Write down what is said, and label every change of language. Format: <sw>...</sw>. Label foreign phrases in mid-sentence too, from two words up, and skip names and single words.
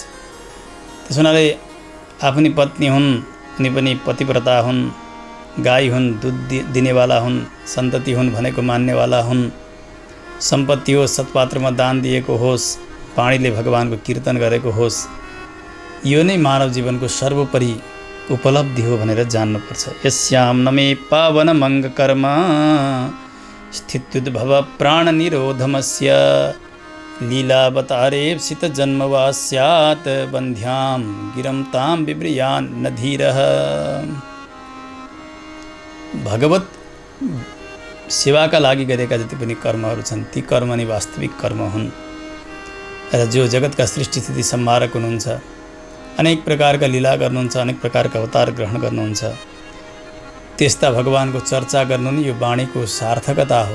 <ne>त्यसो हुनाले आफ्नी पत्नी हुन्, उनी पनि पतिव्रता हुन्, गाई हुन्, दुध दिनेवाला हुन्, सन्तति हुन् भनेको मान्नेवाला हुन्, सम्पत्ति होस्, सत्पात्रमा दान दिएको होस्, वाणीले भगवानको कीर्तन गरेको होस्, यो नै मानव जीवनको सर्वोपरि उपलब्धि हो भनेर जान्नुपर्छ।</ne> <sa>यस्याम नमे पावन मङ्ग कर्म स्थित्युद्भव प्राण निरोधमस्य लीलावतारेप्सित जन्मवा स्यात् बन्ध्यां गिरं तां बिभ्रियान् न धीरः।</sa> <ne>भगवत सेवाका लागि गरेका जति पनि कर्महरू छन् ती कर्म नै वास्तविक कर्म हुन्। र जो जगतका सृष्टि स्थिति संहारक हुनुहुन्छ, अनेक प्रकारका लीला गर्नुहुन्छ, अनेक प्रकारका अवतार ग्रहण गर्नुहुन्छ, त्यस्ता भगवानको चर्चा गर्नु नै यो वाणीको सार्थकता हो।</ne>